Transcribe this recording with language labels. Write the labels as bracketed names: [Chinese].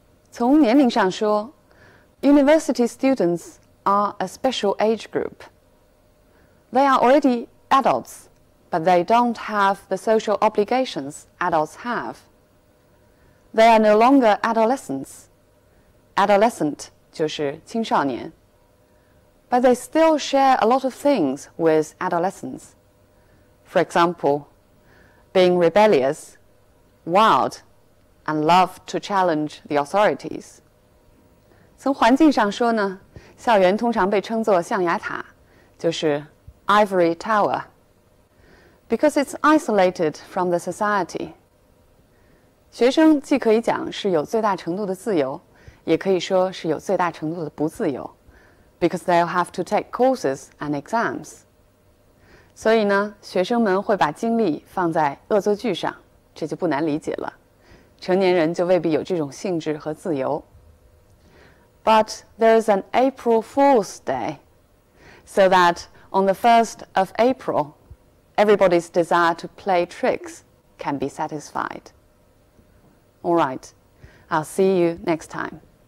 [Chinese] 从年龄上说, [English] university students are a special age group. They are already adults, but they don't have the social obligations adults have. They are no longer adolescents. [Chinese] Adolescent 就是青少年. [English] But they still share a lot of things with adolescents. For example, being rebellious, wild, and love to challenge the authorities. [Chinese] 从环境上说呢，校园通常被称作象牙塔，就是 ivory tower, [English] because it's isolated from the society. [Chinese] 学生既可以讲是有最大程度的自由，也可以说是有最大程度的不自由， [English] because they'll have to take courses and exams. [Chinese] 所以呢，学生们会把精力放在恶作剧上，这就不难理解了。成年人就未必有这种兴致和自由。 [English] But there is an April Fool's Day, so that on the 1st of April, everybody's desire to play tricks can be satisfied. All right, I'll see you next time.